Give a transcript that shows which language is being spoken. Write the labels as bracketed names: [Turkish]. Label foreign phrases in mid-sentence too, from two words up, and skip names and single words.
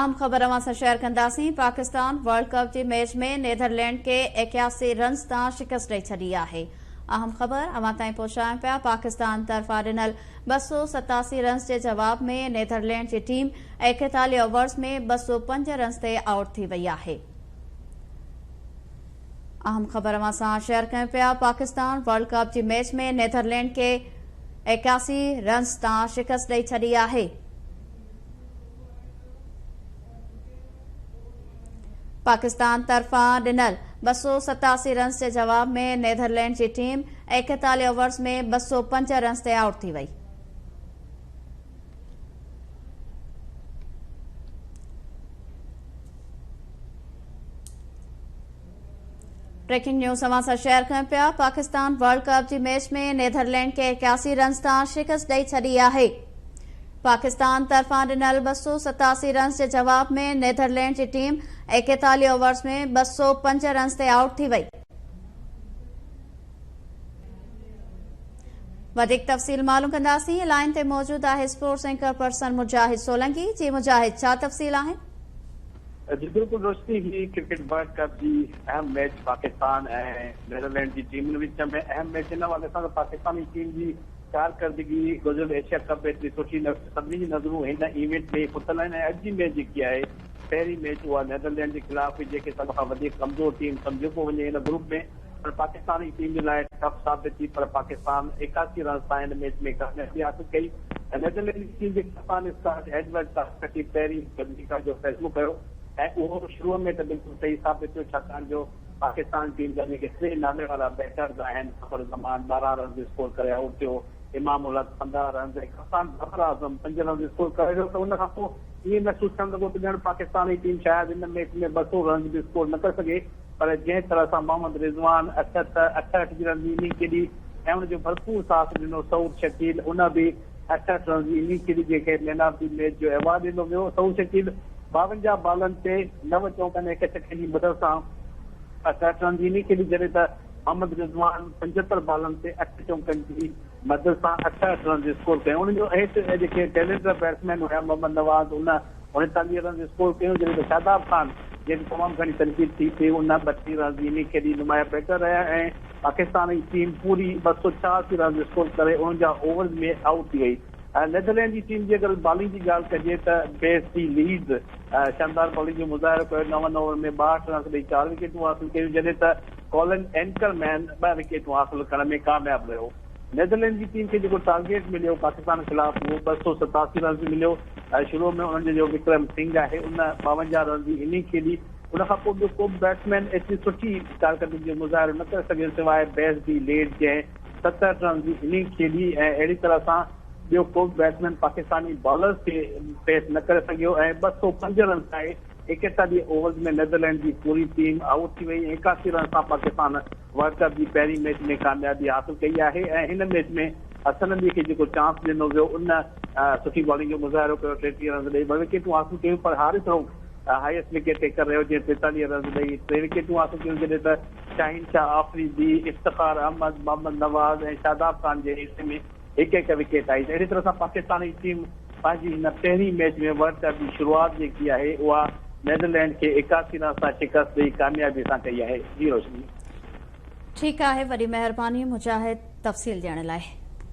[Sindhi] अहम ख़बर सां शेयर कंदासीं। पाकिस्तान वर्ल्ड कप जे मैच में नीदरलैंड के 81 रन्स तां शिकस्त ॾेई छॾी आहे। अहम ख़बर अवां ताईं पहुचायूं पिया। पाकिस्तान तरफ़ां ॾिनल 287 रन्स जे जवाब में नीदरलैंड जी टीम 41 ओवर्स में 205 रन्स ते आउट थी वई आहे। अहम ख़बर अवां सां शेयर कयूं पिया। पाकिस्तान वर्ल्ड कप जे मैच में नीदरलैंड के 81 रन्स तां शिकस्त ॾेई छॾी आहे। पाकिस्तान तरफ़ां ॾिनल 287 रन्स जे जवाब में नीदरलैंड जी टीम 41 ओवर्स में 205 रन्स ते आउट थी वई। [English] breaking news [Sindhi] अवां सां शेयर कयूं पिया। पाकिस्तान वर्ल्ड कप जे मैच में नीदरलैंड के 81 रन्स तां शिकस्त ॾेई छॾी आहे। पाकिस्तान तरफ़ां ॾिनल 287 रन्स जे जवाब में नीदरलैंड जी टीम 41 ओवर्स में 205 रन्स ते आउट थी वई। वधीक तफ़सील मालूम कंदासीं। लाइन ते मौजूद आहे [English] sports anchor person [Sindhi] मुजाहिद सोलंकी। जी मुजाहिद, छा तफ़सील आहे? जी बिल्कुल रोशनी ही क्रिकेट वर्ल्ड कप की अहम मैच पाकिस्तान ऐं नीदरलैंड की टीम विच में अहम मैच इन वाले सां पाकिस्तानी टीम की कारकर्दगी गुज़िरियल एशिया कप एतरी सुठी सभिनी जी नज़रूं हिन इवेंट में फुतल आहिनि। अॼु जी मैच जेकी आहे पहिरीं मैच उहा नीदरलैंड के खिलाफ जेके सभ खां वधीक कमज़ोर टीम सम्झो पियो वञे हिन ग्रुप में, पर पाकिस्तानी टीम जे लाइ टफ साबित थी। पर पाकिस्तान 81 रन सां हिन मैच में कामयाबी हासिल कई। नीदरलैंड जी टीम जे कप्तान स्कॉट एडवर्ड तास्कटी पहिरीं भूमिका जो फ़ैसिलो कयो ऐं उहो शुरूअ में त बिल्कुलु सही साबित थियो, छाकाणि जो पाकिस्तान टीम जा जेके 3 नाले वारा बैटर्स आहिनि, फ़खर ज़मान 12 रन स्कोर करे आउट थियो, इमाम उल हक 15 रन ऐं कप्तान ज़फर आज़म 5 रन स्कोर करे वियो। त उन खां पोइ ईअं महसूस थियण लॻो त ॼण पाकिस्तानी टीम शायदि हिन मैच में 200 रन बि स्कोर न करे सघे, पर जंहिं तरह सां मोहम्मद रिज़वान 68 रन जी इनिंग खेॾी ऐं हुनजो भरपूर साथ ॾिनो सऊद शकील, उन बि 68 रन जी इनिंग खेॾी जंहिंखे [English] man of the match [Sindhi] जो अवार्ड ॾिनो वियो। सऊद शकील 52 बॉलनि ते 9 चौकनि ऐं 1 छक्के जी मदद सां 68 रन जी इनिंग खेॾी, जॾहिं त मोहम्मद रिज़वान 75 बॉलनि ते 8 चौकनि जी मदद सां 68 रन स्कोर कयो। उनजो हेठि जेके [English] talented batsman [Sindhi] हुया मोहम्मद नवाज़, उन 39 रन स्कोर कयो, जॾहिं त शादाब खान जंहिंजी तमामु घणी तनक़ीद थी पई, उन 32 रन जी इनिंग खेॾी नुमाया बैटर रहिया ऐं पाकिस्तानी टीम पूरी 286 रन स्कोर करे 49 ओवर्स में आउट थी वई। नीदरलैंड की टीम की अगर बॉलिंग की गाल कजे तो बेस लीड्स शानदार बॉलिंग जो मुज़ाहिरो कयो। 9 ओवर में 62 रन ॾेई 4 विकेटूं हासिल कयूं, जॾहिं त कॉलिन एंकरमैन 2 विकेटूं हासिल करण में कामयाब रहियो। नीदरलैंड की टीम के जो टारगेट मिलो पाकिस्तान खिलाफ वो 287 रन मिलो। शुरू में उन्होंने जो विक्रम सिंह है उन 52 रन की इनिंग खेली। उनखां पोइ ॿियो को बैट्समैन एतरी सुठी कारकर्दगी जो मुज़ाहिरो न करे सघे सवाइ बेस दी लेट जंहिं 67 रन की इनिंग खेली ऐं अहिड़ी तरह सां ॿियो को बैट्समैन पाकिस्तानी बॉलर्स खे फेस न करे सघियो ऐं 205 रन आहे 41 ओवर्स में नीदरलैंड की पूरी टीम आउट थी वई। 81 रन सां पाकिस्तान वर्ल्ड कप की पहिरीं मैच में कामयाबी हासिल कई आहे ऐं हिन मैच में हसन अली खे जेको चांस ॾिनो वियो उन सुठी बॉलिंग जो मुज़ाहिरो कयो, 33 रन ॾेई 2 विकेटूं हासिल कयूं, पर हारिस रऊफ़ [English] highest wicket taker [Sindhi] रहियो जंहिं 43 रन ॾेई 3 विकेटूं हासिल कयूं, जॾहिं त शाहीन शाह आफ़रीदी, इफ्तिखार अहमद, मोहम्मद नवाज़ ऐं शादाब खान जे हिसे में 1-1 विकेट आई। अहिड़ी तरह सां पाकिस्तानी टीम पंहिंजी हिन पहिरीं मैच में वर्ल्ड कप की शुरूआत जेकी आहे उहा नीदरलैंड के 81 रन सां शिकस्त ॾेई कामयाबी सां कई आहे। जी रोशनी। ठीकु आहे, वॾी महिरबानी मुजाहिद तफ़सील ॾियण लाइ।